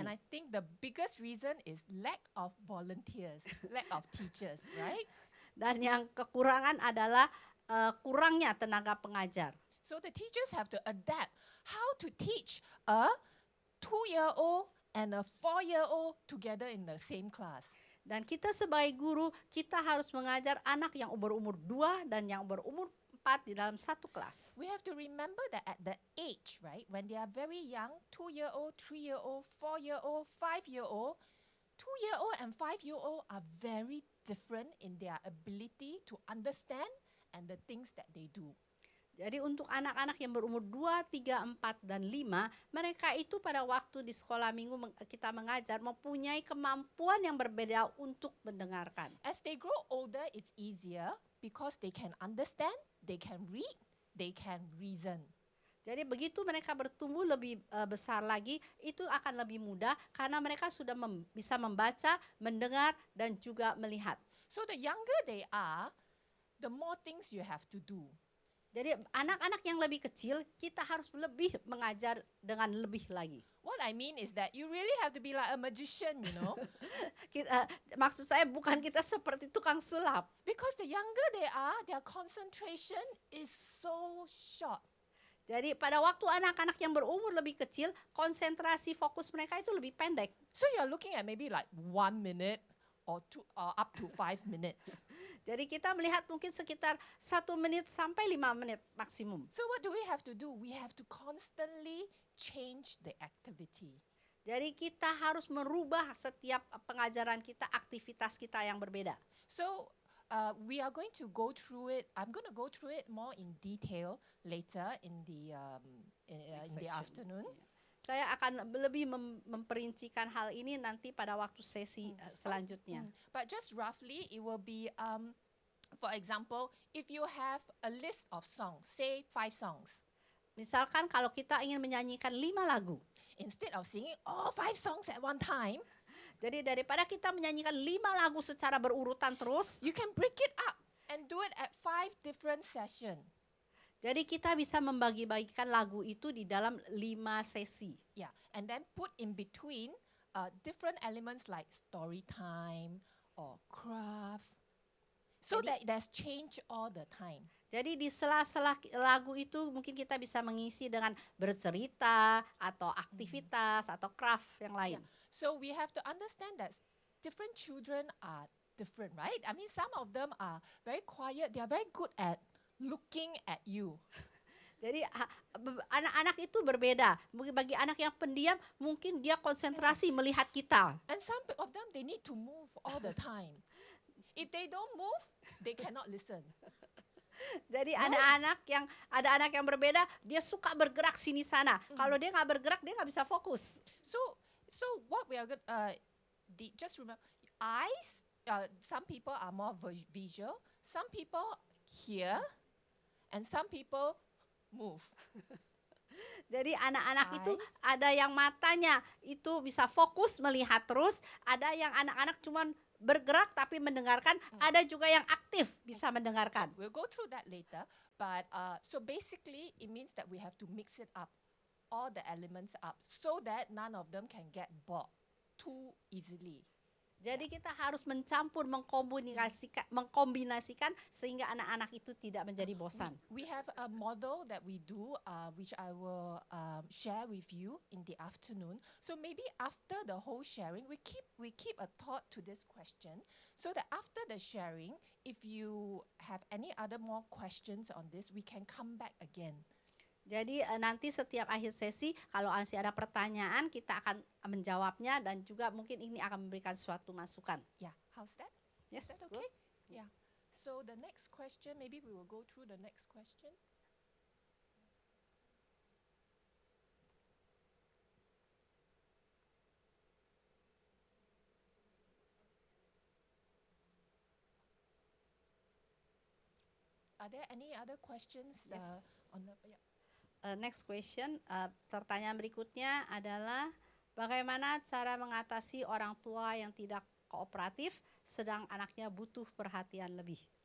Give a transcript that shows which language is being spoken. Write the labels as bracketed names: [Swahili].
[English] And I think the biggest reason is lack of volunteers, lack of teachers, right? [Indonesian] Dan yang kekurangan adalah kurangnya tenaga pengajar. [English] So the teachers have to adapt how to teach a 2-year-old and a 4-year-old together in the same class. [Indonesian] Dan kita sebagai guru, kita harus mengajar anak yang berumur 2 dan yang berumur 4 di dalam satu kelas. [English] We have to remember that at the age, right, when they are very young, 2-year-old, 3-year-old, 4-year-old, 5-year-old, 2-year-old and 5-year-old are very different in their ability to understand and the things that they do. [Indonesian] Jadi untuk anak-anak yang berumur 2, 3, 4, dan 5, mereka itu pada waktu di sekolah minggu kita mengajar mempunyai kemampuan yang berbeda untuk mendengarkan. [English] As they grow older, it's easier because they can understand, they can read, they can reason. [Indonesian] Jadi begitu mereka bertumbuh lebih besar lagi, itu akan lebih mudah karena mereka sudah bisa membaca, mendengar, dan juga melihat. [English] So the younger they are, the more things you have to do. [Indonesian] Jadi anak-anak yang lebih kecil, kita harus lebih mengajar dengan lebih lagi. [English] What I mean is that you really have to be like a magician, you know. [Indonesian] Maksud saya bukan kita seperti tukang sulap. [English] Because the younger they are, their concentration is so short. [Indonesian] Jadi pada waktu anak-anak yang berumur lebih kecil, konsentrasi fokus mereka itu lebih pendek. [English] So you're looking at maybe like 1 minute or up to 5 minutes. [Indonesian] Jadi kita melihat mungkin sekitar 1 menit sampai 5 menit maksimum. [English] So what do we have to do? We have to constantly change the activity. [Indonesian] Jadi kita harus merubah setiap pengajaran kita, aktivitas kita yang berbeda. [English] So we are going to go through it. I'm going to go through it more in detail later in the afternoon. [Indonesian] Saya akan lebih memperincikan hal ini nanti pada waktu sesi selanjutnya. [English] But just roughly, it will be, for example, if you have a list of songs, say 5 songs. [Indonesian] Misalkan kalau kita ingin menyanyikan 5 lagu. [English] Instead of singing all 5 songs at one time, [Indonesian] jadi daripada kita menyanyikan 5 lagu secara berurutan terus, [English] you can break it up and do it at 5 different sessions. [Indonesian] jadi kita bisa membagi-bagikan lagu itu di dalam 5 sesi. [English] Yeah, and then put in between different elements like story time or craft, so that there's change all the time. [Indonesian] Jadi di sela-sela lagu itu mungkin kita bisa mengisi dengan bercerita atau aktivitas atau craft yang lain. [English] So we have to understand that different children are different, right? I mean, some of them are very quiet. They are very good at looking at you. [Indonesian] Jadi anak-anak itu berbeda. Bagi anak yang pendiam, mungkin dia konsentrasi melihat kita. [English] And some of them, they need to move all the time. If they don't move, they cannot listen. [Indonesian] Jadi ada anak yang berbeda, dia suka bergerak sini sana. Kalau dia nggak bergerak, dia nggak bisa fokus. [English] So what we are going just remember, eyes. Some people are more visual. Some people hear, and some people move. [Indonesian] Jadi anak-anak itu ada yang matanya itu bisa fokus melihat terus, ada yang anak-anak cuman bergerak tapi mendengarkan, ada juga yang aktif bisa mendengarkan. [English] We'll go through that later, but so basically it means that we have to mix it up, all the elements up, so that none of them can get bored too easily. [Indonesian] Jadi kita harus mencampur, mengkombinasikan sehingga anak-anak itu tidak menjadi bosan. [English] We have a model that we do, which I will share with you in the afternoon. So maybe after the whole sharing, we keep a thought to this question, so that after the sharing, if you have any other more questions on this, we can come back again. [Indonesian] Jadi nanti setiap akhir sesi kalau masih ada pertanyaan kita akan menjawabnya dan juga mungkin ini akan memberikan suatu masukan. [English] Yeah, how's that? Yes, Is that okay? Yeah. So the next question, maybe we will go through the next question. Are there any other questions on the? Yeah. Next question, [Indonesian] pertanyaan berikutnya adalah bagaimana cara mengatasi orang tua yang tidak kooperatif sedang anaknya butuh perhatian lebih.